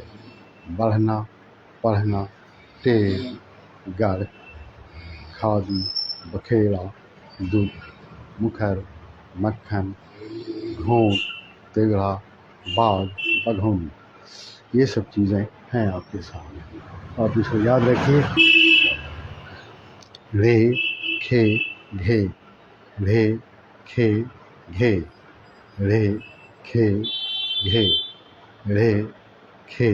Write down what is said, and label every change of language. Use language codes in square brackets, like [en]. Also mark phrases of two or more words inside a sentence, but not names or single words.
[hi] बढ़ना पढ़ना टेढ़ गढ़ खादी बखेड़ा दुख मुखर मक्खन घोंट तेघड़ा बाग बघौनी, ये सब चीज़ें हैं आपके सामने। आप इसको याद रखिए। रे खे घे रे खे घे रे खे घे रे